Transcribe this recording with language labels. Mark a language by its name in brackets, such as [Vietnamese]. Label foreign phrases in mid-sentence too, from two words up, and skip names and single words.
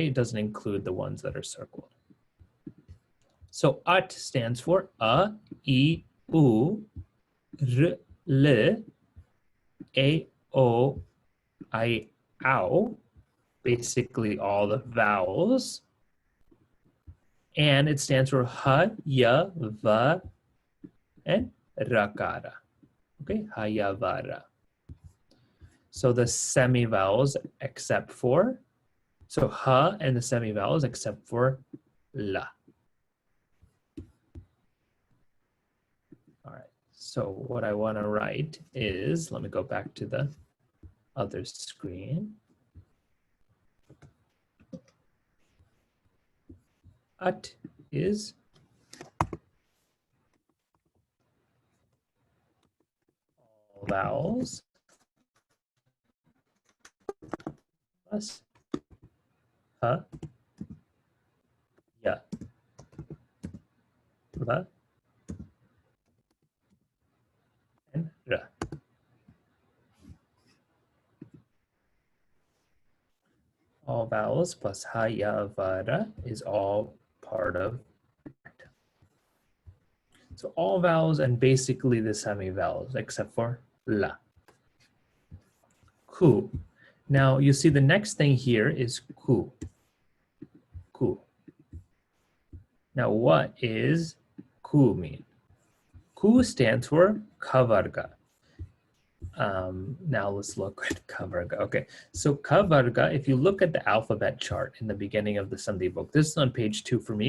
[English] It doesn't include the ones that are circled. So at stands for a, I, u, r, l, a, o, I, ow, basically all the vowels. And it stands for ha, ya, va, and rakara. Okay, ha, ya, va, ra. So the semivowels except for, so ha and the semivowels except for la. All right, so what I want to write is, let me go back to the other screen. At is all vowels plus ha, ya, va, and ra. All vowels plus ha, ya, va, ra is all part of at. So all vowels and basically the semivowels except for la. Ku. Now you see the next thing here is ku. Ku. Now what is ku mean? Ku stands for kavarga. Now let's look at kavarga. Okay, so kavarga, if you look at the alphabet chart in the beginning of the Sandhi book, this is on page 2 for me.